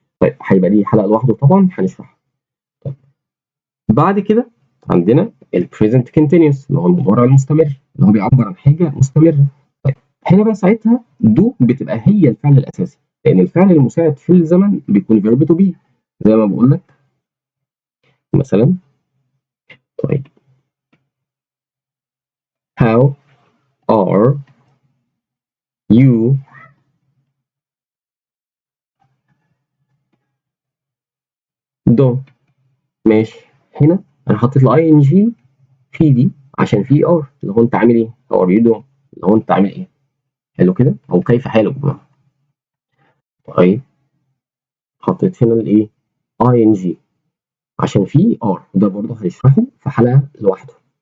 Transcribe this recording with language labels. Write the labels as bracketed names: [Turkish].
[Arabic] طيب هيبقى دي حلقه لوحده طبعا هنشرحها. طيب بعد كده عندنا البريزنت continuous اللي هو المضارع المستمر اللي هو بيعبر عن حاجه مستمره. طيب هنا بقى ساعتها دو بتبقى هي الفعل الاساسي، لان الفعل المساعد في الزمن بيكون فيرب تو بي زي ما بقول لك مثلا. طيب [English] how are you doing. [Arabic] ماشي، هنا انا حطيت الاي ان جي في دي عشان في ار اللي هو انت عامل ايه، [English] how are you doing [Arabic] اللي هو انت عامل ايه، حلو كده او كيف حالك بقى. طيب حطيت هنا الايه اي ان جي عشان في ار، وده برضه هنشرحه في حلقه لوحده.